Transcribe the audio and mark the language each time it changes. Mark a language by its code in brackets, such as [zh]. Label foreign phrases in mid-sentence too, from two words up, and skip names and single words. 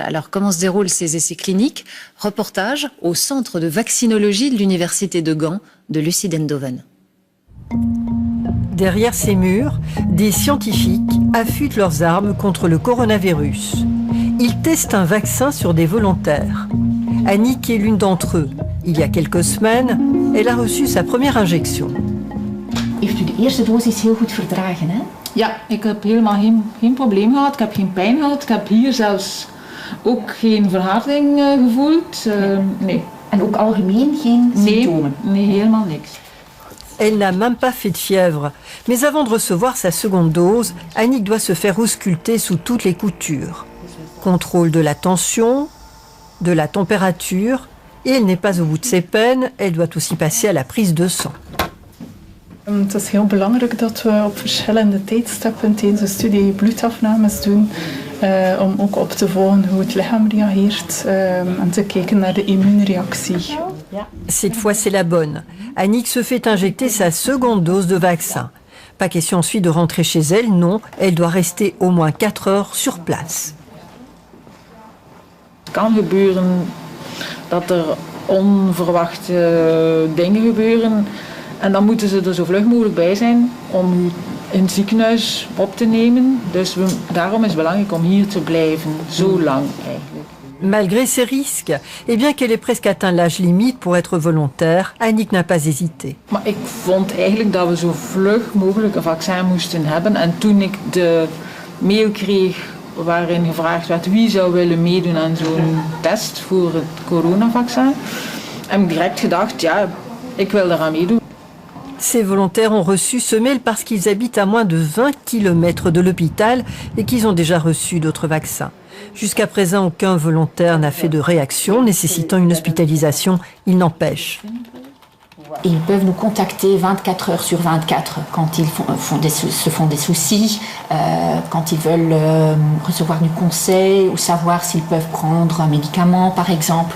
[fr] Alors, comment se déroulent ces essais cliniques? Reportage au centre de vaccinologie de l'université de Gand de Lucie Dendoven. Derrière ces murs, des scientifiques affûtent leurs armes contre le coronavirus. Ils testent un vaccin sur des volontaires. Annick est l'une d'entre eux. Il y a quelques semaines, elle a reçu sa première injection. [nl] Heeft u de eerste dosis heel goed verdragen, hè? Ja, ik heb helemaal geen probleem gehad. Ik heb geen pijn gehad. Ik heb hier zelfs ook geen verharding gevoeld. Nee. En ook algemeen geen symptomen? Nee, helemaal niks. [fr] Elle n'a même pas fait de fièvre. Mais avant de recevoir sa seconde dose, Annick doit se faire ausculter sous toutes les coutures. Contrôle de la tension, de la température, et elle n'est pas au bout de ses peines, elle doit aussi passer à la prise de sang. [nl] Het is heel belangrijk dat we op verschillende tijdstippen tijdens de studie bloedafnames doen, om ook op te volgen hoe het lichaam reageert en te kijken naar de immuunreactie. [fr] Cette fois, c'est la bonne. Annick se fait injecter sa seconde dose de vaccin. Pas question ensuite de rentrer chez elle, non, elle doit rester au moins 4 heures sur place. [nl] Het kan gebeuren dat er onverwachte dingen gebeuren en dan moeten ze er zo vlug mogelijk bij zijn om u in het ziekenhuis op te nemen. Dus daarom is het belangrijk om hier te blijven, zo lang eigenlijk. [fr] Malgré ces risques, et bien qu'elle ait presque atteint l'âge limite pour être volontaire, Annick n'a pas hésité. [nl] Maar ik vond eigenlijk dat we zo vlug mogelijk een vaccin moesten hebben. En toen ik de mail kreeg waarin gevraagd werd wie zou willen meedoen aan zo'n test voor het coronavaccin, heb ik direct gedacht, ja, ik wil eraan meedoen. [fr] Ces volontaires ont reçu ce mail parce qu'ils habitent à moins de 20 km de l'hôpital et qu'ils ont déjà reçu d'autres vaccins. Jusqu'à présent, aucun volontaire n'a fait de réaction nécessitant une hospitalisation. Il n'empêche. Et ils peuvent nous contacter 24 heures sur 24 quand ils se font des soucis, quand ils veulent recevoir du conseil ou savoir s'ils peuvent prendre un médicament par exemple.